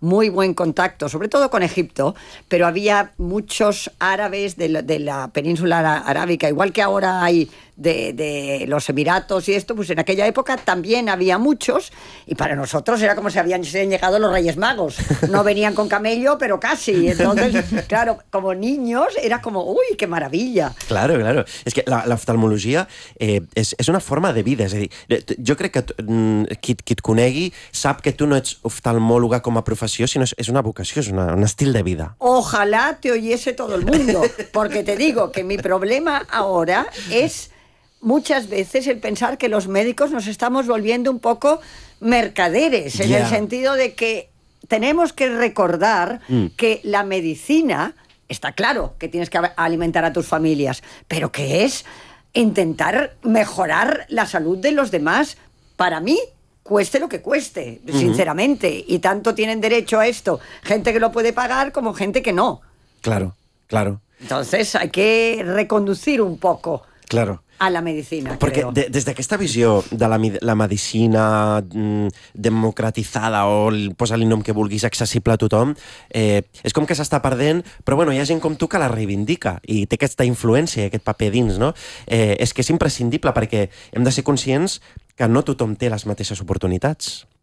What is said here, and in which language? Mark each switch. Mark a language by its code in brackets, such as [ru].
[es] muy buen contacto, sobre todo con Egipto, pero había muchos árabes de la península arábica, igual que ahora hay de los Emiratos y esto, pues en aquella época también había muchos, y para nosotros era como si habían llegado los Reyes Magos. No venían con camello, pero casi. Entonces, claro, como niños era como, uy, qué maravilla. Claro. [ca] Es que la oftalmologia és una forma de vida. És a dir, jo crec que qui et conegui sap que tu no ets oftalmòloga com a professió, sinó és una vocació, és un estil de vida. [es] Ojalá te oyese todo el mundo, porque te digo que mi problema ahora es muchas veces el pensar que los médicos nos estamos volviendo un poco mercaderes, en el sentido de que tenemos que recordar que la medicina, está claro que tienes que alimentar a tus familias, pero que es intentar mejorar la salud de los demás para mí. Cueste lo que cueste, sinceramente. Y tanto tienen derecho a esto gente que lo puede pagar como gente que no. Claro. Entonces hay que reconducir un poco Claro. a la medicina, [ca] Perquè [es] creo. [ca] des d'aquesta visió de la medicina democratitzada o posa-li nom que vulguis, accessible a tothom, és com que s'està perdent, però bueno, hi ha gent com tu que la reivindica i té aquesta influència i aquest paper dins, no? És que és imprescindible perquè hem de ser conscients que no tothom té les mateixes oportunitats.